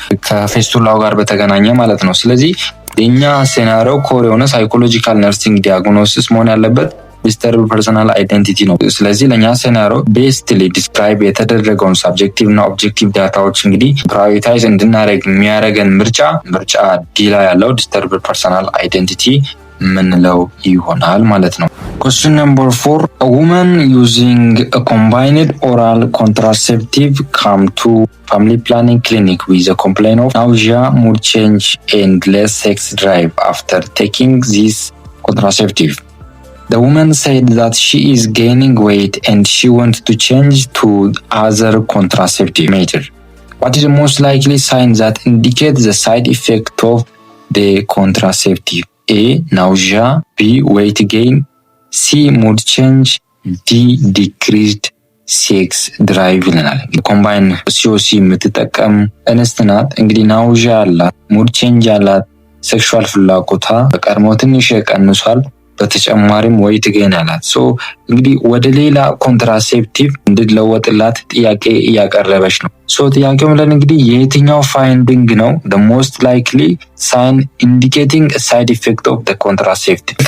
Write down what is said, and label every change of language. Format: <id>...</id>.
<am>ከፌስቱላው ጋር በተገናኘ ማለት ነው። ስለዚህ የኛ ሴናሪዮ ኮር የሆነ ሳይኮሎጂካል ነርሲንግ ዲያግኖሲስ መሆን ያለበት ዲስተርብ ፐርሰናል አይዴንቲቲ ነው። ስለዚህ ለኛ ሴናሪዮ ቤስትሊ ዲስክራይብ የተደረገውን ሳብጀክቲቭ እና ኦብጀክቲቭ ዳታዎች እንግዲህ ፕራዮሪታይዝ እንድናደርግ የሚያደርገን ምርጫ ዲ ላይ ያለው ዲስተርብ ፐርሰናል አይዴንቲቲ ምንለው ይሆናል ማለት ነው።</am> <en>Question number 4. A woman using a combined oral contraceptive come to family planning clinic with a complaint of nausea, mood change and less sex drive after taking this contraceptive. The woman said that she is gaining weight and she wants to change to other contraceptive method. What is the most likely sign that indicates the side effect of the contraceptive? A. Nausea. B. Weight gain. C. Mood change. D. Decreased sex drive</en> <am>ይለናል። ኮምባይን ሲኦሲ የምትጠቀም እንስት ናት። እንግዲህ ናውዣ አላት፣ ሙድ ቼንጅ አላት፣ ሴክሹዋል ፍላጎቷ በቀድሞ ትንሽ ቀንሷል፣ በተጨማሪም ዌይት ጌን አላት። እንግዲህ ወደ ሌላ ኮንትራሴፕቲቭ እንድትለወጥላት ጥያቄ እያቀረበች ነው። ጥያቄው ምለን እንግዲህ የየትኛው ፋይንዲንግ ነው</am> <en>the most likely sign indicating a side effect of the contraceptive?</en>